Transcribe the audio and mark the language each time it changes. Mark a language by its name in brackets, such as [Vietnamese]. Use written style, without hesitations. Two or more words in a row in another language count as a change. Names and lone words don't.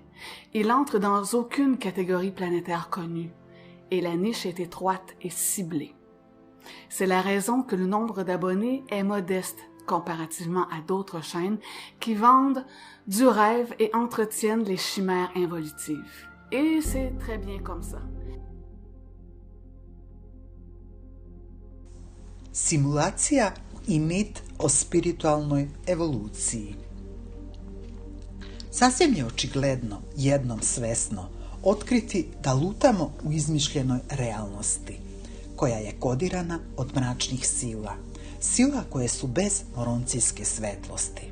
[French] Il entre dans aucune catégorie planétaire connue et la niche est étroite et ciblée. C'est la raison que le nombre d'abonnés est modeste comparativement à d'autres chaînes qui vendent du rêve et entretiennent les chimères involutives. Et c'est très bien comme ça. [Serbian] Simulacija i mit o spiritualnoj evoluciji. Sasvim je očigledno, jednom svesno, otkriti da lutamo u izmišljenoj realnosti, koja je kodirana od mračnih sila, sila koje su bez moroncijske svetlosti.